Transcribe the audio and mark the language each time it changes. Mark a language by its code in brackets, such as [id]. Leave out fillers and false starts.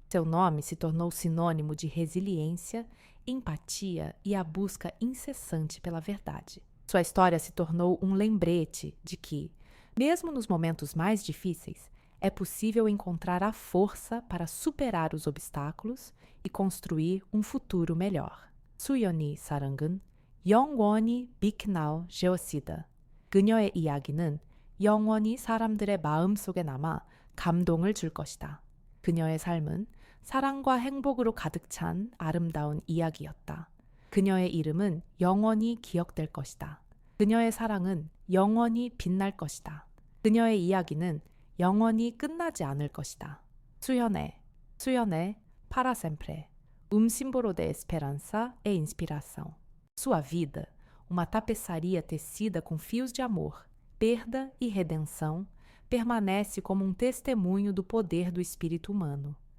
[pt] Seu nome se tornou sinônimo de resiliência, empatia e a busca incessante pela verdade. Sua história se tornou um lembrete de que, mesmo nos momentos mais difíceis, é possível encontrar a força para superar os obstáculos e construir um futuro melhor. [ko] 수연이 사랑은 영원히 빛날 것이다. 그녀의 이야기는 영원히 사람들의 마음속에 남아 감동을 줄 것이다. 그녀의 삶은 사랑과 행복으로 가득 찬 아름다운 이야기였다. 그녀의 이름은 영원히 기억될 것이다. 그녀의 사랑은 영원히 빛날 것이다. 그녀의 이야기는 영원히 끝나지 않을 것이다. [pt] 수연의 para sempre. Símbolo de esperança e inspiração. Sua vida, uma tapeçaria tecida com fios de amor, perda e redenção, permanece como um testemunho do poder do espírito humano.